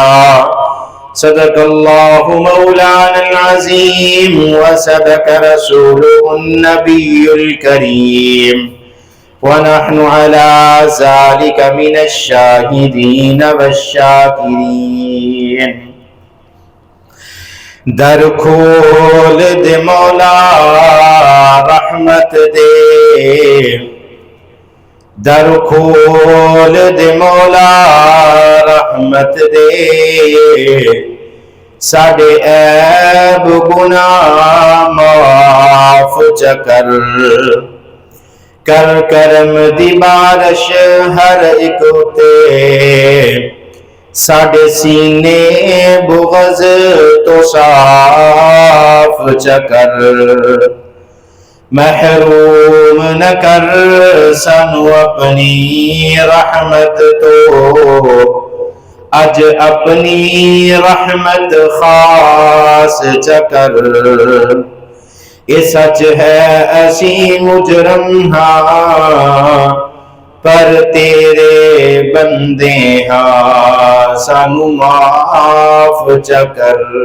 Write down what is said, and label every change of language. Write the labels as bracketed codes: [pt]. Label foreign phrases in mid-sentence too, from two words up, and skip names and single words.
[ar] صدق الله مولانا العظيم وصدق رسوله النبي الكريم. ونحن على ذلك من الشاهدين والشاكرين۔ [pa] در کھول دے مولا رحمت دے، در کھول دے مولا رحمت دے، ساڈے عیب گناہ معاف چکر، کر کرم دی بارش ہر ایک تے، ساڈے سینے بغض تو صاف چکر، محروم نہ کر سانو اپنی رحمت تو، اج اپنی رحمت خاص چکر، یہ سچ ہے اسی مجرم ہاں، پر تیرے بندے ہاں، سانو معاف چکر۔